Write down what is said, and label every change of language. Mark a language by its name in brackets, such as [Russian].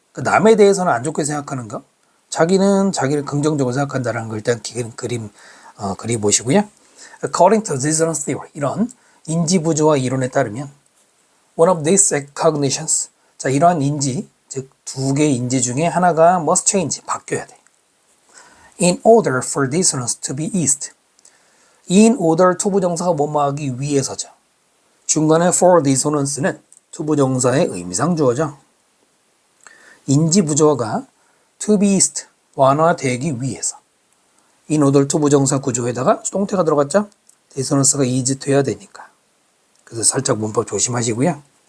[Korean] 그러니까 남에 대해서는 안 좋게 생각하는 거, 자기는 자기를 긍정적으로 생각한다는 걸 일단 그리 보시고요. [English] According to dissonance theory, [Korean] 이런 인지부조화 이론에 따르면 [English] one of these cognitions, [Korean] 자, 이러한 인지, 즉 두 개의 인지 중에 하나가 [English] must change, [Korean] 바뀌어야 돼. [English] In order for dissonance to be eased. [Korean] In order 투부정사가 뭐뭐하기 위해서죠. 중간에 for dissonance는 투부정사의 의미상 주어죠. 인지부조화가 [English] to be eased, [Korean] 완화되기 위해서. in order 투부정사 구조에다가 수동태가 들어갔죠. dissonance가 eased 돼야 되니까. 그래서 살짝 문법 조심하시고요.